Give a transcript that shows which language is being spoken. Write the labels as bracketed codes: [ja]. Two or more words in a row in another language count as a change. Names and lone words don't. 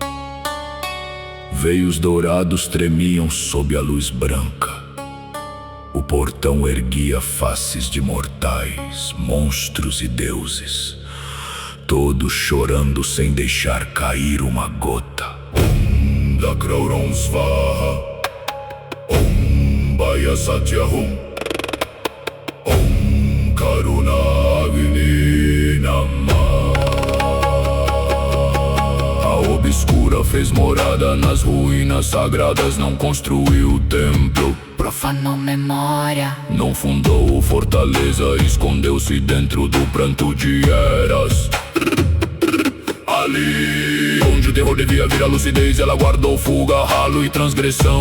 [pt] Veios dourados tremiam sob a luz branca. O portão erguia faces de mortais, monstros e deuses, todos chorando sem deixar cair uma gota. [sa] ॐ दक्रौरोन स्वाहा, ॐ बय सत्यहुं, ॐ करुणा अग्नि नमः. [pt] A obscura fez morada nas ruínas sagradas, não construiu o templo, Profanou memória, não fundou fortaleza, escondeu-se dentro do pranto de eras. Ali, onde o terror devia vir a lucidez, ela guardou fuga, ralo e transgressão.